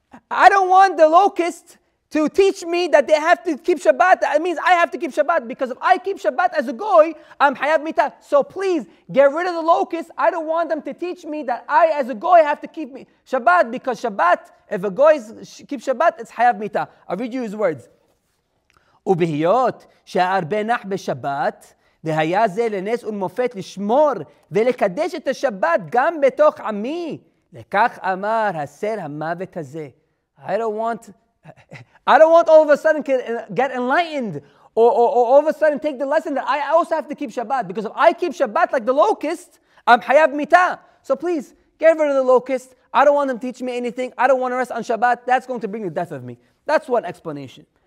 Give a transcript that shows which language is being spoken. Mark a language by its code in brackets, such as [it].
[en] I don't want the locust to teach me that they have to keep Shabbat. That means I have to keep Shabbat, because if I keep Shabbat as a goy, I'm Hayav Mitah. So please, get rid of the locust. I don't want them to teach me that I, as a goy, have to keep Shabbat, because Shabbat, if a goy keeps Shabbat, it's Hayav Mitah. I'll read you his words. [he] ובהיות שהרבה נח בשבת, והיה זה לנס ולמופת לשמור ולקדש את השבת גם בתוך עמי, לכך אמר הסר המוות הזה. [en] I don't want all of a sudden get enlightened or all of a sudden take the lesson that I also have to keep Shabbat. Because if I keep Shabbat like the locust, I'm Hayav Mitah. So please, get rid of the locust. I don't want them to teach me anything. I don't want to rest on Shabbat. That's going to bring the death of me. That's one explanation.